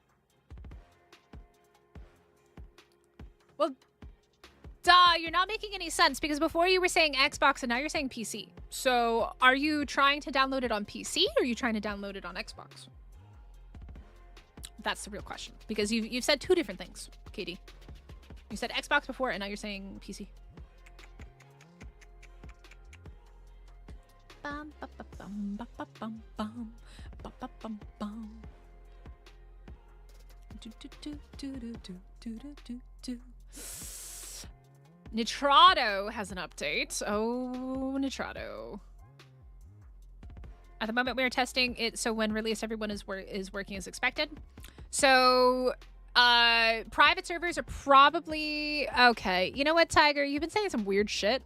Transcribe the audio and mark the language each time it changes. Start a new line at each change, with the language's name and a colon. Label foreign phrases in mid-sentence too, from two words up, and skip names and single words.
English: Well, duh, you're not making any sense because before you were saying Xbox and now you're saying PC. So are you trying to download it on PC or are you trying to download it on Xbox? That's the real question because you've said two different things, Katie. You said Xbox before and now you're saying PC. Bum, ba, ba, bum, ba, ba, bum, bum, ba, ba, bum, bum. Do, do, do, do, do, do, do, do, do. Nitrado has an update. Oh, Nitrado. At the moment, we are testing it, so when released, everyone is working as expected. So, private servers are probably... Okay, you know what, Tiger? You've been saying some weird shit.